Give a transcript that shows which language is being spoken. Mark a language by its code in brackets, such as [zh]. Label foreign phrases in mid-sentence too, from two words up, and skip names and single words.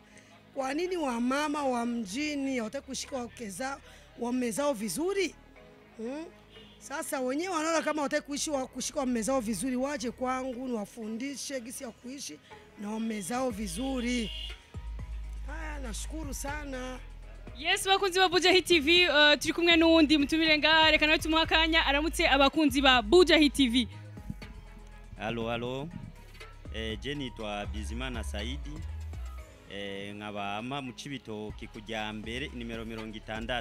[sw] Kwa nini wa mama wa mjini hawataka kushika wame zao vizuri? Sasa wenyewe wanaona kama hawataka kushika wame zao vizuri, waje kwangu niwafundishe gisi ya kuishi na wame zao vizuri. Haya, nashukuru sana. [rn] Yes, bakunzi ba Buja Hit TV, turi kumwe n'undi mutumire ngaha, reka nawe tumuhakanya aramutse abakunzi ba Buja Hit TV. Halo. Je nitwa Bizimana Saidi. Nkaba mu Cibitoki kujya mbere nimero 60.